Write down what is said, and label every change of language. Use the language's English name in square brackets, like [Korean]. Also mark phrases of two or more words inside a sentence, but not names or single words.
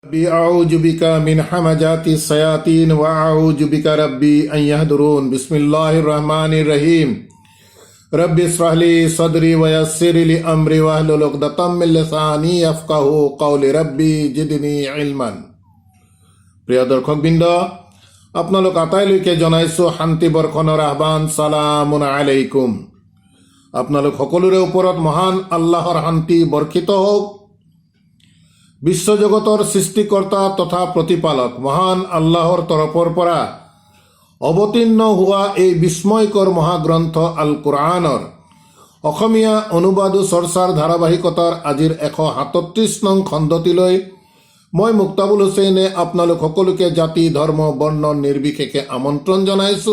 [Arabic] رب أعوذ بك من همزات الشياطين و أعوذ بك رب أن يحضرون. بسم الله الرحمن الرحيم. رب اشرح لي صدري ويسر لي أمري واحلل عقدة من لساني يفقهوا قولي رب زدني علما. [Assamese] প্ৰিয় দৰ্শকবৃন্দ, আপোনালোক আটাইলৈকে জনাইছো শান্তি বৰ্ষণৰ আহ্বান। [Arabic] سلام عليكم. [Assamese] আপোনালোক সকলোৰে ওপৰত মহান আল্লাহৰ শান্তি বৰ্ষিত হওক। বিশ্বজগতৰ সৃষ্টিকৰ্তা তথা প্ৰতিপালক মহান আল্লাহৰ তৰফৰ পৰা অৱতীৰ্ণ হোৱা এই বিস্ময়কৰ মহাগ্ৰন্থ আল কুৰআনৰ অসমীয়া অনুবাদ চৰ্চাৰ ধাৰাবাহিকতাৰ আজিৰ 137 নং খণ্ডটিলৈ মই মুক্তাবুল হুছেইনে আপোনালোক সকলোকে জাতি ধৰ্ম বৰ্ণ নিৰ্বিশেষে আমন্ত্ৰণ জনাইছো।